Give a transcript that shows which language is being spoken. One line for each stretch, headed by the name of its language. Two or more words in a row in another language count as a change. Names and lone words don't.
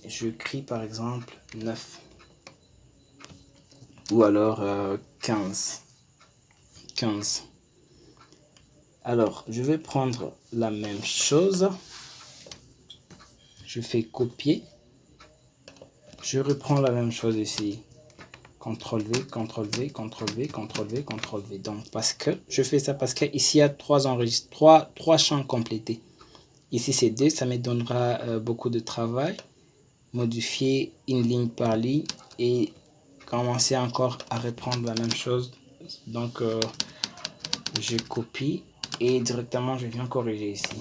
French: Je crie par exemple 9. Ou alors 15. 15. Alors, je vais prendre la même chose. Je fais copier. Je reprends la même chose ici. CTRL V, CTRL V, CTRL V, CTRL V, CTRL V. Donc, parce que je fais ça parce qu'ici, il y a 3 champs complétés. Ici, c'est 2. Ça me donnera beaucoup de travail. Modifier une ligne par ligne et commencer encore à reprendre la même chose. Donc, je copie et directement, je viens corriger ici.